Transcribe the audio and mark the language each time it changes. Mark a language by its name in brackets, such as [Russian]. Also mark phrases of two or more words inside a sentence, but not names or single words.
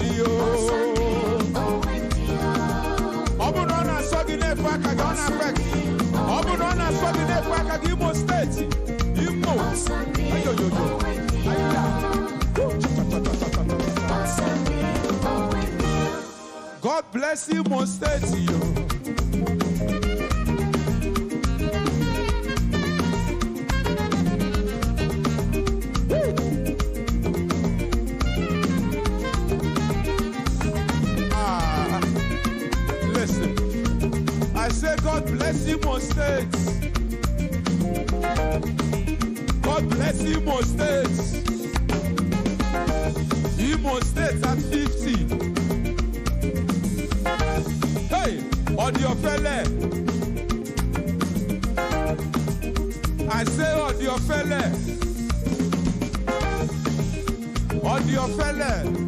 [English] Imo State. Imo. God bless Imo State. Listen. I say God bless Imo State. God bless Imo State. Imo State at 50. Hey, on your fella. I say on your fella. On your fella.